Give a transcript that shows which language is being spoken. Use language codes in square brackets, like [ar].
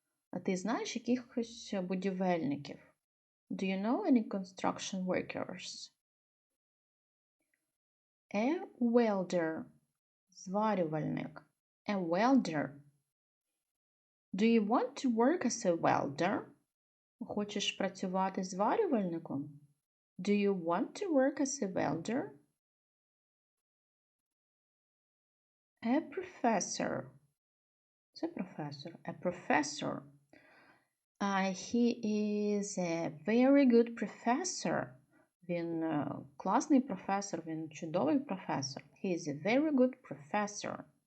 [uk] А ти знаєш якихось будівельників? [en] Do you know any construction workers? A welder. Зварювальник. A welder. Do you want to work as a welder? [uk] Хочеш працювати зварювальником? [en] Do you want to work as a welder? A professor. [uk] Це професор. [en] A professor. He is a very good professor. [uk] Він класний професор, він чудовий професор. [en] He is a very good professor.